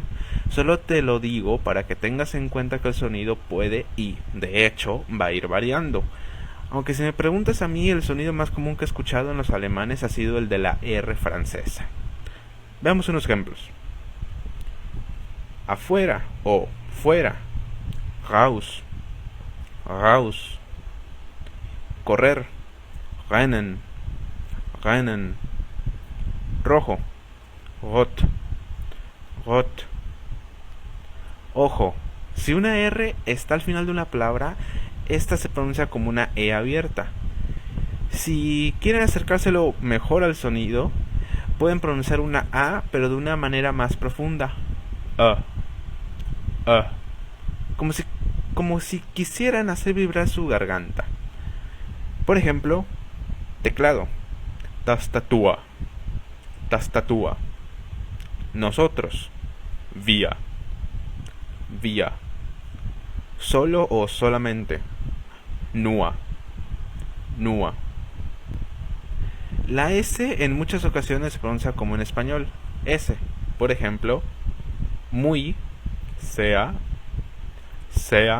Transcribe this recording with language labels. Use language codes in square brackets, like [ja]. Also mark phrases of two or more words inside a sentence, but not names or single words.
[es] Solo te lo digo para que tengas en cuenta que el sonido puede y, de hecho, va a ir variando. Aunque si me preguntas a mí, el sonido más común que he escuchado en los alemanes ha sido el de la R francesa. Veamos unos ejemplos. Afuera o fuera. [de] Raus, raus. Correr, rennen, rennen. Rojo, rot, rot. [es] Ojo, si una R está al final de una palabra, esta se pronuncia como una E abierta. Si quieren acercárselo mejor al sonido, pueden pronunciar una A, pero de una manera más profunda. Como si quisieran hacer vibrar su garganta. Por ejemplo, teclado, [de] tastatur, tastatur. Nosotros, wir, wir. [es] Solo o solamente, [de] nur, nur. [es] La S en muchas ocasiones se pronuncia como en español, S. Por ejemplo, muy, sea, sea.